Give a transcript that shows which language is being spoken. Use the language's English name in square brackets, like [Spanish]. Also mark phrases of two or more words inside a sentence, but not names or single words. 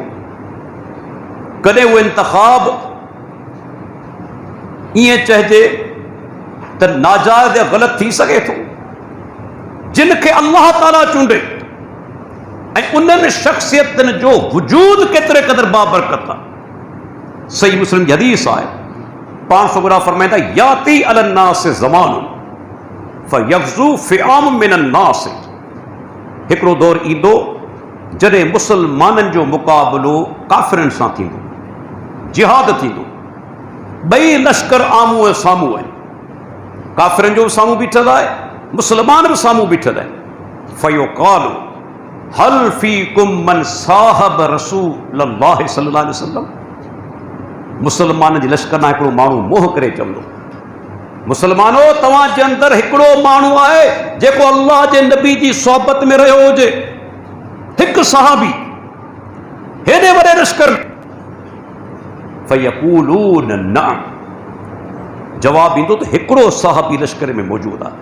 [Sindhi] कॾहिं उहो इंतखाब ईअं चइजे त नाजाइज़ या ग़लति थी सघे थो? जिन खे अल्लाह ताला चूंडे ऐं उन्हनि शख़्सियतुनि जो वजूद केतिरे क़दुरु बाबरकत आहे। सही मुस्लिम जी हदीस आहे, पाण सुगरा फरमाईंदा [Arabic] يأتي على الناس زمان فيغزو فئام من الناس. [Sindhi] हिकिड़ो दौर ईंदो जॾहिं मुसलमाननि जो मुक़ाबिलो काफ़िरनि सां थींदो, जिहाद थींदो, ॿई लश्कर आम्हूं ऐं साम्हूं आहिनि, काफ़िरनि जो बि साम्हूं बीठल आहे, मुसलमान बि साम्हूं बीठल आहिनि। [Arabic] فيقال هل فيكم من صاحب رسول الله صلى الله عليه وسلم. [Sindhi] मुसलमान जे लश्कर ना हिकिड़ो माण्हू मोह करे चवंदो, मुसलमानो तव्हांजे अंदरि हिकिड़ो माण्हू आहे जेको अल्लाह जे नबी जी सोहबत में रहियो हुजे, हिकु सहाबी हेॾे वॾे लश्कर में। [Arabic] فيقولون نعم, [Sindhi] जवाब ईंदो त हिकिड़ो सहाबी लश्कर में मौजूदु आहे।